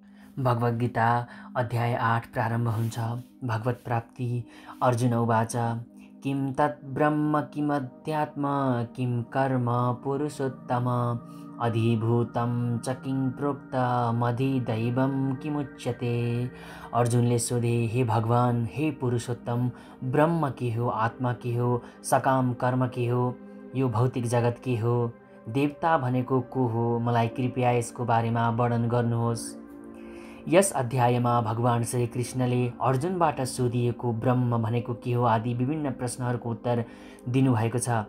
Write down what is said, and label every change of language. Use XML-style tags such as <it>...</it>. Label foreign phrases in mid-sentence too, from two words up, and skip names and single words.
<ne>भगवद् गीता अध्याय 8 प्रारम्भ हुन्छ। भगवत् प्राप्ति।</ne> <sa>अर्जुन उवाच किं तत् ब्रह्म किमध्यात्म किं कर्म पुरुषोत्तम अधिभूतं च किं प्रोक्तमधिदैवं किमुच्यते।</sa> <ne>अर्जुनले सोधे, हे भगवान, हे पुरुषोत्तम, ब्रह्म के हो, आत्मा के हो, सकाम कर्म के हो, यो भौतिक जगत के हो, देवता भनेको को हो, मलाई कृपया यसको बारेमा वर्णन गर्नुहोस्। यस अध्यायमा भगवान श्री कृष्णले अर्जुनबाट सोधिएको ब्रह्म भनेको के हो आदि विभिन्न प्रश्नहरूको उत्तर दिनुभएको छ।</ne>